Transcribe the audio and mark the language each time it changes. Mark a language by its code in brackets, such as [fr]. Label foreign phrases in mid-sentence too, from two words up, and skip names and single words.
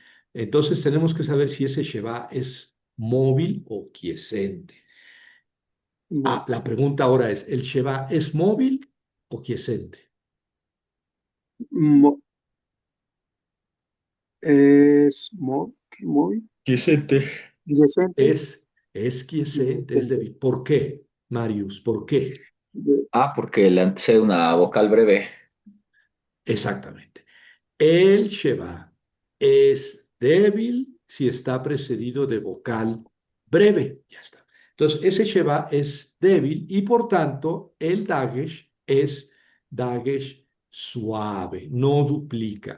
[es] Entonces tenemos que saber si ese Sheba es móvil o quiescente. Bueno, La pregunta ahora es, ¿el Sheba es móvil o quiescente? mo- ¿qué móvil? Quiescente. Yesente. Es quiescente, es Yesente. débil. ¿Por qué, Marius? ¿Por qué? Porque le antecede una vocal breve. Exactamente. El Sheba es débil si está precedido de vocal breve. Ya está. Entonces, ese Sheba es débil y por tanto el Dagesh es Dagesh suave, no duplica.